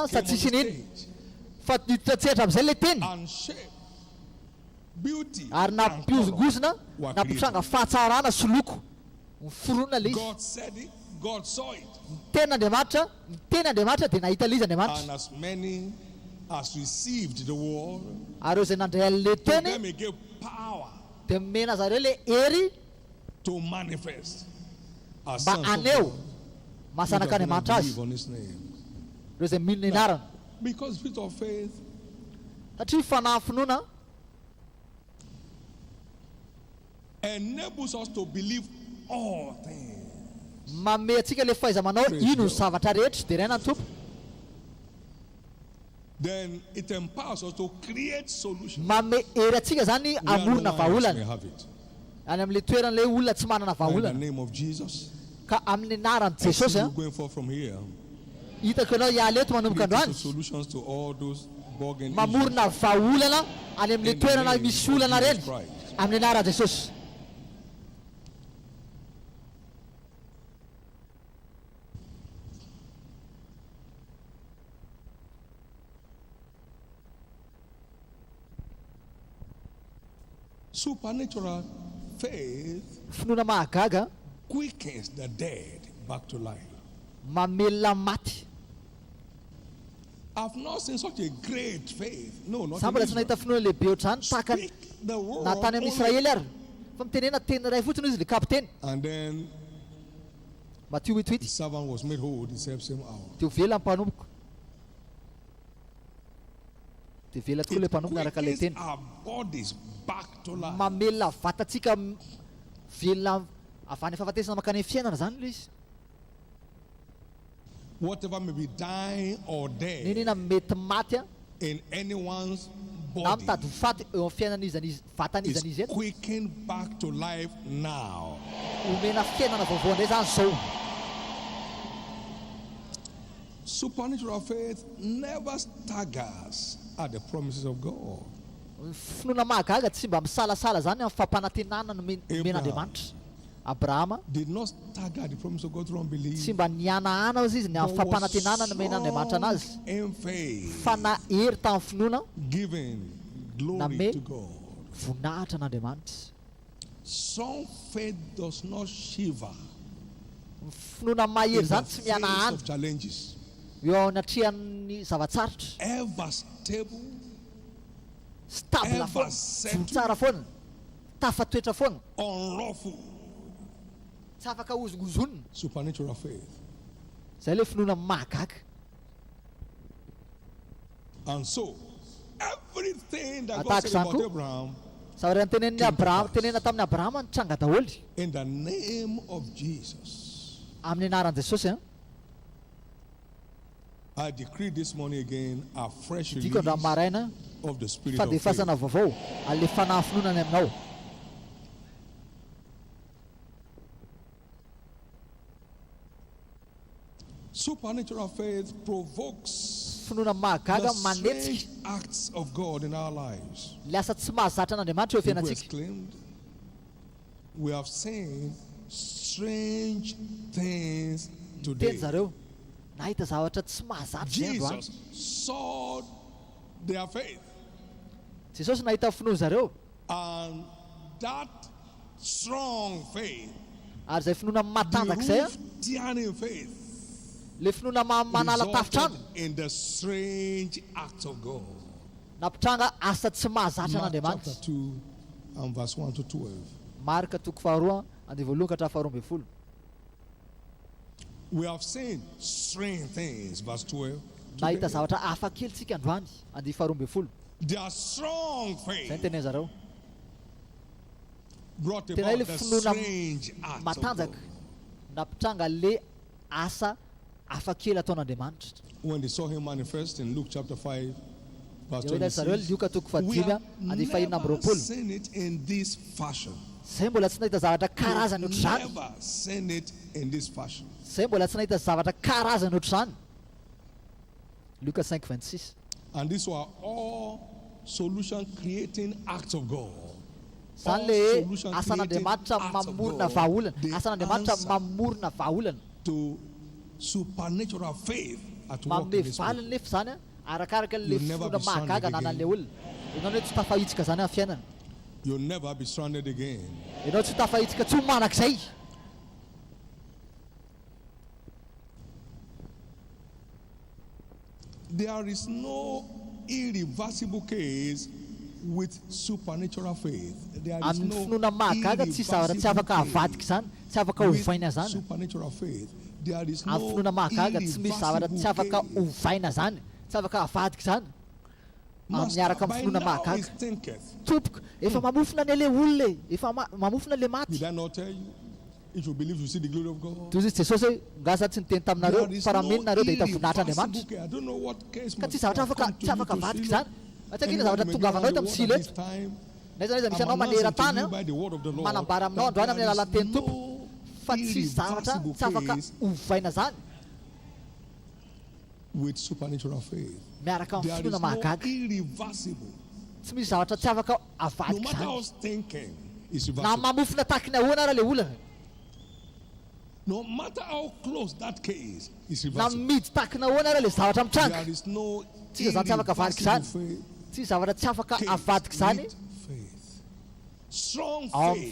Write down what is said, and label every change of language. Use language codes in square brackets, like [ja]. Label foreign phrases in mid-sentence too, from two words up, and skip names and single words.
[en] Word [mg] sa [en] came on [mg] tsisy [en] the [mg] niny [en] stage [mg] fa nitratsetra amin'izay le teny [en] and shape, beauty, [mg] ary [en] and color [mg] nampiozongozona [en] were [mg] nampitranga [en] created. [mg] fahatsarana sy loko miforona le izy. [en] God said it, God saw it. [mg] Tenin'Andriamanitra, ny tenin'Andriamanitra dia nahita le izy Andriamanitra. [en] And as many as received the Word, [mg] Ary eo izay nandray an'le [en] to [mg] teny [en] them He gave power [mg] dia mena zareo le hery [en] to manifest as [mg] mba [en] sons of [mg] aneo [en] God. [mg] mahasanaka [en] Those that [mg] Andriamanitra azy. [en] believe on His name. [mg] Ireo izay mino ny anarana. [en] Because spirit of faith [mg] Satria fanahy finoana [en] enables us to believe all things. [mg] manome antsika le fahaiza-manao ino ny zavatra rehetra dia raina ny tompo. [en] Then it empowers us to create solutions. [mg] Manome hery antsika zany [en] Where no [mg] amorona [en] one else may [mg] vahaolana [en] have it. [mg] any amin'le toeran'le olona tsy manana [en] In the [mg] vahaolana. [en] name of Jesus. [mg] Ka amin'ny anaran'i [en] I see [mg] Jesosy [en] you going forth from here. [mg] hitako ianao hiala eto manomboka [en] Creating [mg] androany [en] solutions to all those bugging issues. [mg] mamorona vahaolana any amin'le [en] In the [mg] toerana [en] name [mg] misy [en] of [mg] olana [en] Jesus [mg] reny [en] Christ. [mg] amin'ny anaran'i Jesosy. [en] Supernatural faith [mg] Finoana mahagaga [en] quickens the dead back to life. [mg] mamelona maty. [en] I've not seen such a great faith. No, not [mg] Sambola [en] in [mg] tsy nahita [en] Israel. [mg] finoana lehibe ohatr'izany tahaka [en] Speak the word [mg] na tany amin'ny [en] only. [mg] Israely ary fa mitenena teny iray fotsiny izy le kapiteny. [en] And then [mg] Matthieu [en] the 8:8 servant was made whole the same hour. [mg] teo vela ny mpanomboka. dia vela tokoa ilay mpanompo miaraka ilay teny [en] our bodies back to life. [mg] mamelona vatantsika velona avy any fahafatesana makany fiainana zany ilay izy. [en] Whatever may be dying or dead [mg] ninina mety maty a [en] in anyone's [mg] na [en] body [mg] mitady ho faty eo amin'ny fiainan'izy vatan'izany [en] is [mg] izy eto [en] quickened back to life now. [mg] omena fiainana vaovao indray zany zao. [en] Supernatural faith never staggers at the promises of God. [mg] finoana mahagaga tsy mba misalasala zany amin'ny fampanantenana no men'Andriamanitra. Abrahama [en] Did not stagger at the promise of God through unbelief. [mg] tsy mba nianaana izy ny amin'ny fampanantenana no men'Andriamanitra anazy [en] In faith, [mg] fa nahery tamin'ny finoana [en] giving glory Name. to God. [mg] voninahitra n'Andriamanitra. [en] Some faith does not shiver [mg] finoana mahery [en] in the [mg] zany tsy [en] face [mg] mianahana [en] of challenges. [mg] eo anatrehan'ny zavatsarotra [en] Ever stable, [mg] stable [en] Ever [mg] foana [en] settled. [mg] tsara foana tafatoetra foana [en] unruffled. [mg] tsy afaka ozongozonina [en] Supernatural faith. [mg] zay le finoana mahagaga. [en] And so, everything that God Attack said about Sanko. Abraham, [mg] zavatra nytenen'ny Abrahama tenena tamin'ny Abrahama nitranga daholy [en] in the name of Jesus, [mg] amin'ny anaran'i Jesosy a. [en] I decree this morning again a fresh release [mg] diko andro maraina [en] of the spirit of faith. [mg] fandefasana vaovao alefana finoana ny aminao. [en] Supernatural faith provokes [mg] finoana mahagaga [en] the [mg] manetsika [en] strange acts of God in our lives. [mg] le asa tsy mahazatra an'Andriamanitra eo [en] People [mg] fiainantsika. [en] exclaimed, we have seen strange things [mg] teny [en] today. [mg] zareo nahita zavatra tsy mahazatra zay androany. [en] Jesus saw their faith, [mg] Jesosy nahita finoana zareo [en] and that strong faith, [mg] ary zay finoana matanjaka zay a [en] the tearing faith, [mg] le finoana manala tafitrano [en] resulted in the strange acts of God. [mg] nampitranga asa tsy mahazatra [en] Mark chapter [mg] an'Andriamanitra. [en] 2 and verse 1 to 12. [mg] Marka toko faharoa andeha voalohany ka hatramin'ny faharoa ambin'ny folo. [en] We have seen strange things, verse 12. [mg] Nahita [en] today. [mg] zavatra hafa kely tsika androany andeha faharoa ambin'ny folo. [en] Their strong [mg] Zay [en] faith [mg] ny teneny zareo. [en] brought [mg] Tena [en] about [mg] ile [en] the [mg] finoana [en] strange acts of God. [mg] matanjaka nampitranga le asa hafa kely ataon'Andriamanitra. [en] When they saw him manifest in Luke chapter 5, verse [mg] Dia ilay zareo [en] 26, [mg] Luka toko [en] we [mg] fadimy [en] have [mg] andeha fahinana amby [en] never [mg] roapolo. [en] seen it in this fashion. [mg] Zay mbola tsy nahita zavatra karazany ohatr' izany. [en] Never seen it in this fashion. [mg] Zay mbola tsy nahita zavatra karazany ohatr' izany. Luka 5:26. [en] And these were all solution creating acts of God. [mg] Zany le asan'Andriamanitra mamorona vahaolana. Asan'Andriamanitra mamorona vahaolana. [en] To supernatural faith at work [mg] Manome [en] in this people. [mg] valiny nefa zany a arakaraka le [en] You'll never [mg] finoana [en] be stranded [mg] mahagaga nanan'ilay olona. Ianao hoe tsy tafahitsika zany amin'ny fiainana. [en] You'll never be stranded again. [mg] Ianao tsy tafahitsika tsy ho manak'izay. [en] There is no irreversible case with supernatural faith. There is [mg] Amin'ny [en] no [mg] finoana mahagaga tsy zavatra tsy afaka havadika zany, tsy afaka hovaina [en] with [mg] zany. [en] supernatural faith. There is [mg] Amin'ny [en] no [mg] finoana mahagaga tsy misy zavatra tsy afaka [en] irreversible case. [mg] hovaina zany, tsy afaka havadika zany. [en] Master, [mg] Miaraka amin'ny [en] by [mg] finoana [en] now [mg] mahagaga. [en] he thinketh. [mg] Tompoko, efa mamofona ny le olona e, efa mamofona le maty. [en] Did I not tell you? If you believe, you see the glory of God. [mg] Toy izy Jesosy hoe ngaza tsy niteny taminareo [en] There is [mg] fa raha [en] no [mg] menonareo dia hita voninahitra [en] irreversible [mg] Andriamanitra. [en] case. I don't know what case [mg] Ka [en] must [mg] tsy zavatra [en] have [mg] afaka [en] come to [mg] tsy [en] you [mg] afaka [en] to [mg] havadika [en] Shiloh. [mg] zany. Atsa kina [en] Anyone [mg] zavatra [en] may [mg] tonga [en] go around [mg] avanao [en] the [mg] tamin'ny [en] world [mg] Shiloh [en] at this [mg] eto. [en] time. [mg] Naiza naiza misy [en] I'm [mg] anao mandeha [en] announcing to [mg] eran-tany [en] you by the word of the Lord [mg] manambara aminao androany amin'ny [en] that [mg] alalan'ny [en] there [mg] teny [en] is [mg] Tompo [en] no [mg] fa tsy zavatra [en] irreversible [mg] tsy afaka [en] case [mg] hovaina zany [en] with supernatural faith. [mg] miaraka amin'ny [en] There is [mg] finoana [en] no [mg] mahagaga. [en] irreversible. [mg] Tsy misy zavatra tsy afaka [en] No [mg] havadika [en] matter how [mg] zany. [en] thinking is [mg] Na [en] reversible. [mg] mamofona tahaka ny ahoana ara le olana. [en] No matter how close that case is [mg] Na [en] reversible. [mg] midy tahaka ny ahoana ara le zavatra mitranga. [en] There is no [mg] Tsy zany tsy afaka havadika zany. [en] irreversible faith. [mg] Tsy zavatra tsy afaka [en] Case [mg] havadika zany [en] with faith. Strong [mg] ao amin'ny